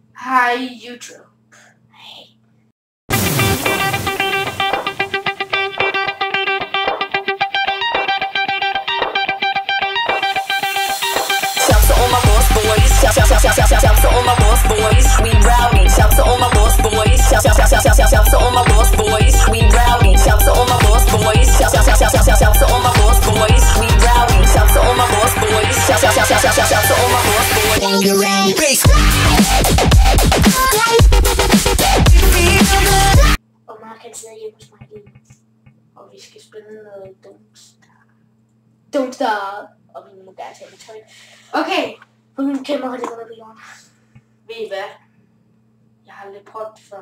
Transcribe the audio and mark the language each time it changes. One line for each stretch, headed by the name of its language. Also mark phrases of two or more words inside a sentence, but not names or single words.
Danish: Hej YouTube. Hej.
English: Shout to all my boss boys. Shout to all my boss boys. We rowdy. Shout to all my boss boys. Shout to all my boss boys. We rowdy. Shout to all my boss boys. Shout to all my boss boys. We rowdy. Shout to all my boss boys. Shout to all my boss boys. On your own base.
Danish: Og Mark kan sidde hjemme hos mig lige. Og vi skal spille noget Don't Starve. Og vi må gerne tage med tøj. Okay. For min kamera ligger der på jorden. Ved I hvad? Jeg har lidt prøvet før.